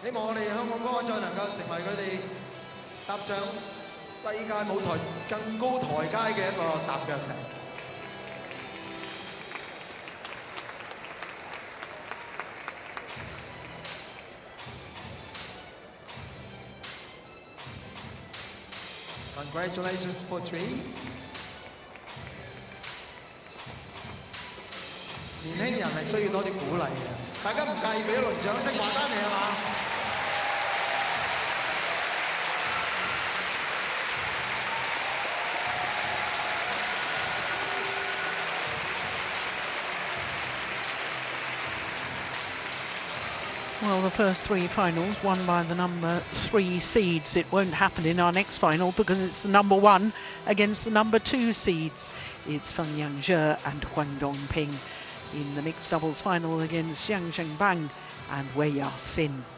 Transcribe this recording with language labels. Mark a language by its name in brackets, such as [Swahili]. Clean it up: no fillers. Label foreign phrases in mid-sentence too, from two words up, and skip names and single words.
[Cantonese] 希望我哋香港公開賽能夠成為佢哋踏上世界舞台更高台階嘅一個踏腳石。Congratulations, Putri. 年輕人係需要多啲鼓勵嘅，大家唔介意俾一輪掌聲華丹尼係嘛？ [English] Well, the first three finals won by the number 3 seeds. It won't happen in our next final because it's the number 1 against the number 2 seeds. It's Feng Yangzhe and Huang Dongping in the mixed doubles final against Jiang Zhengbang and Wei Yaxin.